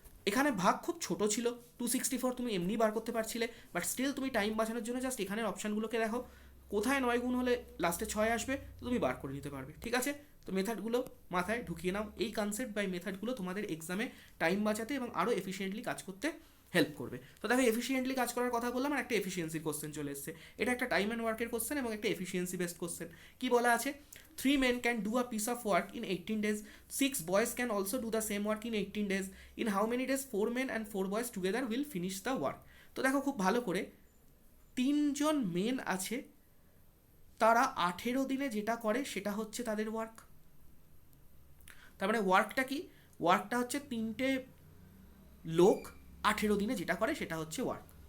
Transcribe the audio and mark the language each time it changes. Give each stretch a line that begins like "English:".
Bangla: এখানে ভাগ খুব ছোট ছিল, 264 তুমি এমনি বার করতে পারছিলে, বাট স্টিল তুমি টাইম বাঁচানোর জন্য জাস্ট এখানের অপশানগুলোকে দেখো, কোথায় 9 গুণ হলে লাস্টে 6 আসবে, তো তুমি বার করে নিতে পারবে, ঠিক আছে? তো মেথডগুলো মাথায় ঢুকিয়ে নাও, এই কনসেপ্ট বা মেথডগুলো তোমাদের এক্সামে টাইম বাঁচাতে এবং আরও এফিসিয়েন্টলি কাজ করতে হেল্প করবে। তো দেখো এফিসিয়েন্টলি কাজ করার কথা বললাম, আর একটা এফিসিয়েন্সির কোশ্চেন চলে এসেছে। এটা একটা টাইম অ্যান্ড ওয়ার্কের কোশ্চেন এবং একটা এফিসিয়েন্সি বেসড কোশ্চেন। কি বলা আছে,
English: 3 men can do a piece of work in 18 days, 6 boys can also do the same work in 18 days, in how many days 4 men and 4 boys together will finish the work?
Bangla: তো দেখো খুব ভালো করে, 3জন main আছে, তারা 18 দিনে যেটা করে সেটা হচ্ছে তাদের ওয়ার্ক। তার মানে ওয়ার্কটা কি, ওয়ার্কটা হচ্ছে 3টে লোক 18 দিনে যেটা করে সেটা হচ্ছে ওয়ার্ক।